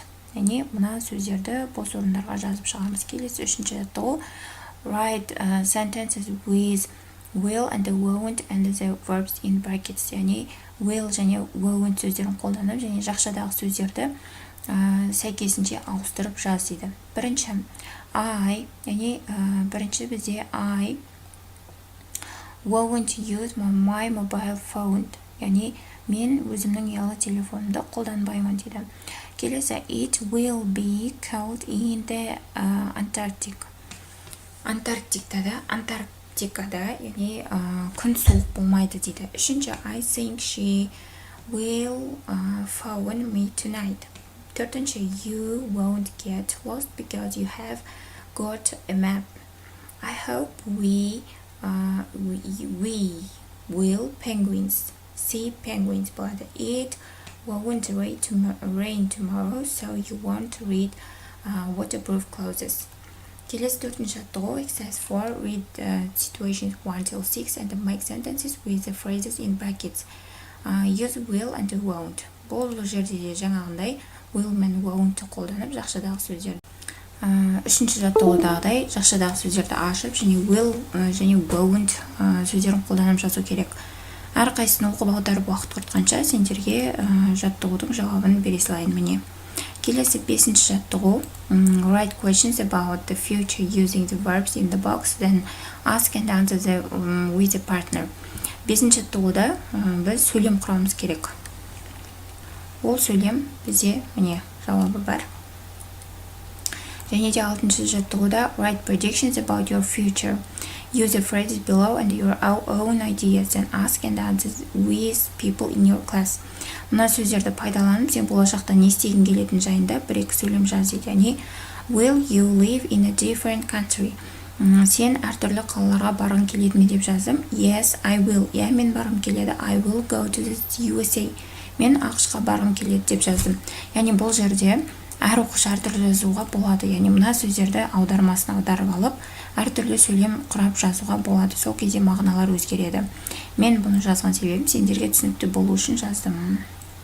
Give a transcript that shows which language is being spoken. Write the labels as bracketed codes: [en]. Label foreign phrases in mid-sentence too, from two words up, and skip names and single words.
[kk] Яғни мына сөздерді бос орындарға жазып шығамыз. Келесі үшінші жаттығу. [en] Write sentences with will and won't and the verbs in brackets. [kk] Яғни will және won't сөздерін қолданып және жақшадағы сөздерді сәйкесінше ауыстырып жаз дейді. Бірінші. I, яғни бірінші бізде [en] I won't use my mobile phone. [kk] Яғни мен өзімнің ұялы телефонымды қолданбаймын дейді. Келесі. [en] It will be cold in the Antarctic. [kk] Антарктикада, яғни күн суық болмайды дейді. Үшінші. [en] I think she will phone me tonight. [kk] Төртінші. [en] You won't get lost because you have got a map. I hope we will see penguins болады. It won't rain tomorrow, so you won't read waterproof clothes. [kk] Келесі төртінші жаттығу. [en] Exercise 4. Read situations 1 till 6 and make sentences with the phrases in brackets. Use will and won't. [kk] Бұл жерде де жаңағындай will мен won't қолданып жақшадағы сөздерді. Үшінші жаттығудағыдай жақшадағы сөздерді ашып және will және won't сөздерін қолданып жазу керек. Әрқайсысын оқып аударып уақыт құртқанша сендерге жаттығудың жауабын бере салайын міне. Келесі 5-ші жаттығу. [en] Write questions about the future using the verbs in the box, then ask and answer with a partner. [kk] 5-ші жаттығуда біз сөйлем құрамыз керек. Ол сөйлем бізде міне жауабы бар. Және де 6-ші жаттығуда [en] write predictions about your future. Use the phrases below and your own ideas and ask and answer with people in your class. [kk] Мына сөздерді пайдаланып, сен болашақта не істегің келетін жайында бір-екі сөйлем жаз дейді. Яғни, [en] will you live in a different country? [kk] Сен әртүрлі қалаларға барғың келеді ме деп жаздым. [en] Yes, I will. [kk] Я, мен барғым келеді. [en] I will go to the USA. [kk] Мен ақшқа барғым келеді деп жаздым. Яғни, бұл жерде әр оқушы әртүрлі жазуға болады. Яғни, мына сөздерді аудармасын аударып алып, әртүрлі сөйлем құрап жазуға болады. Сол кезде мағыналар өзгереді. Мен бұны жазған себебім сендерге түсінікті болу үшін жаздым.